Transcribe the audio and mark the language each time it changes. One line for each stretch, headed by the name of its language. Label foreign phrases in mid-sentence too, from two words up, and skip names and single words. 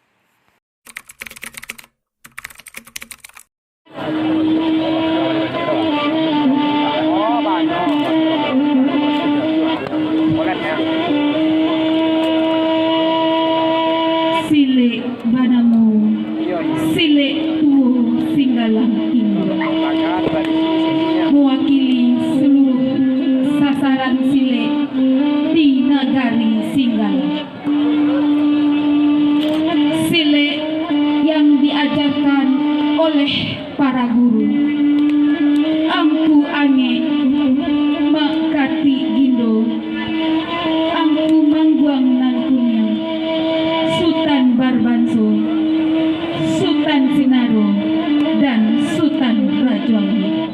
Minangkabau: Sile banamu, sile tuo singgalang Indo,
Indonesian: mewakili seluruh sasaran sile di nagari Singgala. Sile yang diajarkan oleh para guru, angku ange makati gindo, angku mangguang nangkunya, Sultan Barbanso, Sultan Sinaro, dan Sultan Rajoanggi.